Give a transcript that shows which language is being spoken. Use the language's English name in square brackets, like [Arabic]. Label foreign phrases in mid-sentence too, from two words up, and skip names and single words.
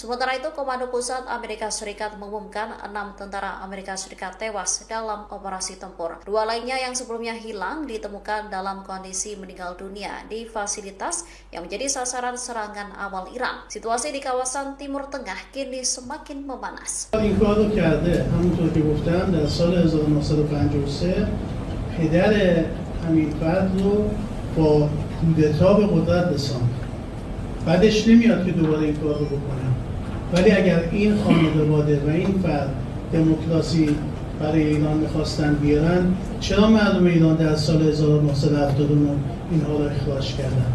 [Indonesian] Sementara itu, Komando Pusat Amerika Serikat mengumumkan 6 tentara Amerika Serikat tewas dalam operasi tempur. 2 lainnya yang sebelumnya hilang ditemukan dalam kondisi meninggal dunia di fasilitas yang menjadi sasaran serangan awal Iran. Situasi di kawasan Timur Tengah kini semakin memanas. [Persian] این کار رو کرده همونطور که گفتم در سال 1953 پدر حمید فرد رو با کودتا به قدرت رساند. بعدش نمیاد که دوباره این کار رو بکنه. ولی اگر این خانواده و این فرد دموکراسی برای ایران میخواستن بیارن، چرا مردم ایران در سال 1979 اینها رو اخراج کردن؟